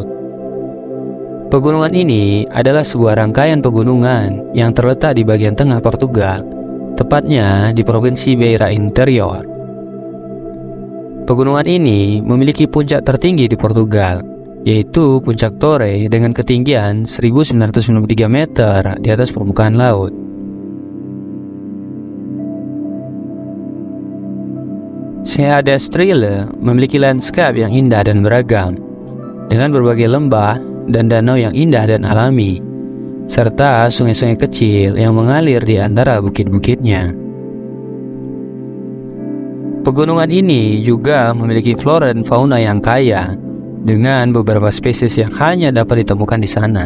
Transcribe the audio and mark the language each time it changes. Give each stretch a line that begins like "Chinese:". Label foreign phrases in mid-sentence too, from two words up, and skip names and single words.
Indonesian: Pegunungan ini adalah sebuah rangkaian pegunungan yang terletak di bagian tengah Portugal, tepatnya di Provinsi Beira Interior. Pegunungan ini memiliki puncak tertinggi di Portugal, yaitu Puncak Torre dengan ketinggian 1993 meter di atas permukaan laut. Serra da Estrela memiliki lanskap yang indah dan beragam, dengan berbagai lembah dan danau yang indah dan alami, serta sungai-sungai kecil yang mengalir di antara bukit-bukitnya. Pegunungan ini juga memiliki flora dan fauna yang kaya, dengan beberapa spesies yang hanya dapat ditemukan di sana.